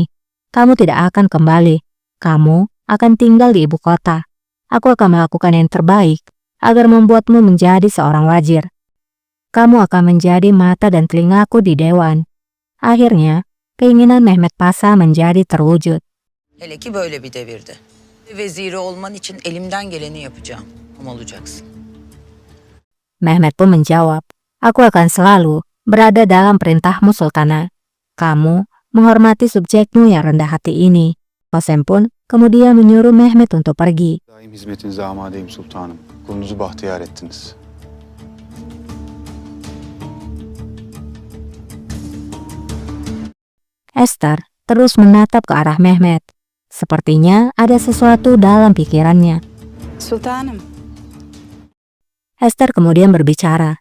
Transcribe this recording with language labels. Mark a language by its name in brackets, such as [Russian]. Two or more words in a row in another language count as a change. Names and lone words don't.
[Indonesian] Kamu tidak akan kembali. Kamu akan tinggal di ibu kota. Aku akan melakukan yang terbaik agar membuatmu menjadi seorang wazir. Kamu akan menjadi mata dan telingaku di dewan. Akhirnya, keinginan Mehmet Pasha menjadi terwujud. [Turkish] Hele ki böyle bir devirde. Veziri olman için elimden geleni yapacağım. Ama olacaksın. [Indonesian] Mehmet pun menjawab, aku akan selalu berada dalam perintahmu Sultana. Kamu menghormati subjekmu yang rendah hati ini. Kosem pun kemudian menyuruh Mehmet untuk pergi. [Turkish] Daim hizmetinize amadeyim sultanım. Kulunuzu bahtiyar ettiniz. [Indonesian] Esther terus menatap ke arah Mehmet. Sepertinya ada sesuatu dalam pikirannya. [Turkish] Sultanım, [Indonesian] Esther kemudian berbicara.